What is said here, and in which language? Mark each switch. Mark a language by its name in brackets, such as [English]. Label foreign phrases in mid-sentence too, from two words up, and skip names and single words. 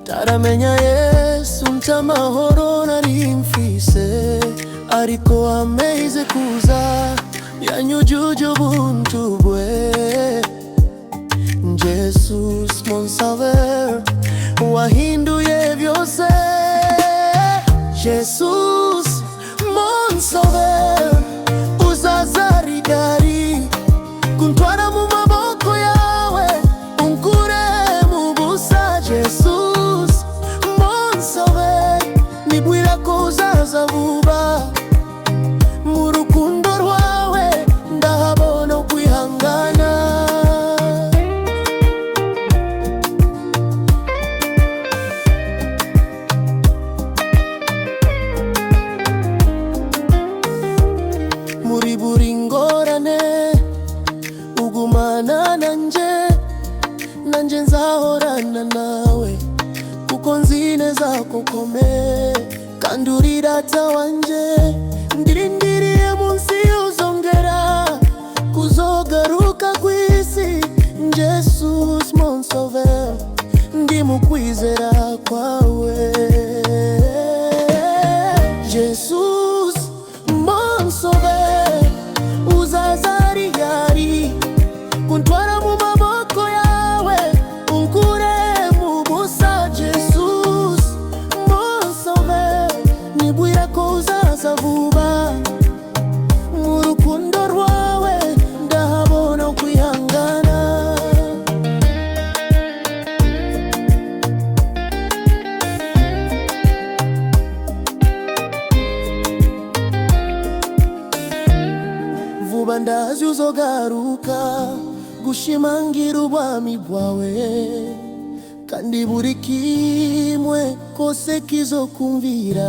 [Rundi] Ndaramenya Yesu ntamahoro nari mfise, ariko ameze kuza yanyujuje ubuntu bwe. [French] Jesus mon sauveur, [Rundi] wahinduye byose. [French] Jesus mon sauveur, [Rundi] uzaza ryari kuntwara mu maboko yawe unkure mu busa. [French] Jesus mon sauveur, [Rundi] nibwira ko uzaza vuba, mu rukundo rwawe ndahabona ukwihangana. Muri buri ngorane ugumana nanje nzahorana nawe, kuko nzi neza ko ukomeye kandi uri data wanje. Ndirindiriye munsi uzongera kuzogaruka kw'isi. [French] Jesus mon sauveur, [Rundi] ndi mu kwizera kwawe. [French] Jesus mon sauveur, [Rundi] uzaza ryari kuntwara mu maboko yawe unkure mu busa. [French] Jesus mon sauveur, [Rundi] nibwira ko uzaza vuba, mu rukundo rwawe ndahabona ukwihangana. Vuba ndazi uzogaruka gushimangira ubwami bwawe, kandi buri kimwe kose kizokumvira.